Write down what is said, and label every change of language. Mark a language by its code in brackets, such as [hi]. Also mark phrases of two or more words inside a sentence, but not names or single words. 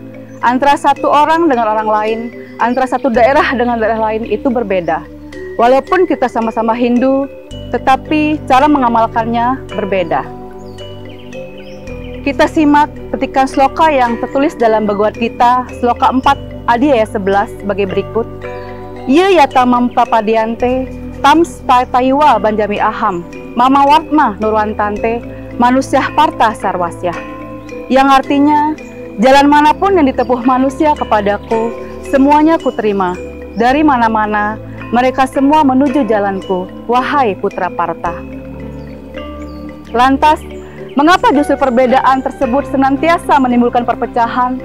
[id] Antara satu orang dengan orang lain, antara satu daerah dengan daerah lain itu berbeda. Walaupun kita sama-sama Hindu, tetapi cara mengamalkannya berbeda. Kita simak petikan sloka yang tertulis dalam Bhagavad Gita, sloka 4 Adi ayat 11 sebagai berikut. [sa] Ye yatamam papadiante, tam spatayuwa banjami aham, mama wartma nurwantante, manusyah parta sarwasyah. [id] Yang artinya, jalan manapun yang ditempuh manusia kepadaku, semuanya kuterima. Dari mana-mana, mereka semua menuju jalanku, wahai putra Parta. Lantas, mengapa justru perbedaan tersebut senantiasa menimbulkan perpecahan?